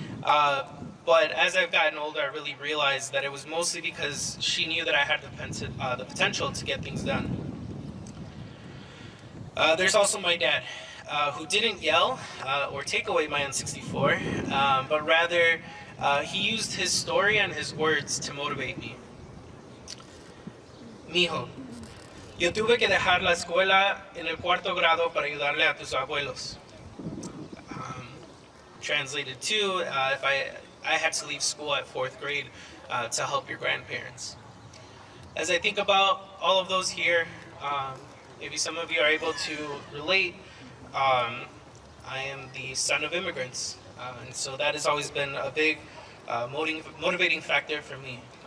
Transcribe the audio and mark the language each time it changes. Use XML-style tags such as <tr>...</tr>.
<en>But as I've gotten older, I really realized that it was mostly because she knew that I had the potential to get things done. There's also my dad, who didn't yell or take away my N64, but rather he used his story and his words to motivate me.</en> <es>Mijo, yo tuve que dejar la escuela en el 4º grado para ayudarle a tus abuelos.</es> <en>Translated to, if I had to leave school at 4th grade to help your grandparents. As I think about all of those here, maybe some of you are able to relate. I am the son of immigrants, and so that has always been a big motivating factor for me.</en>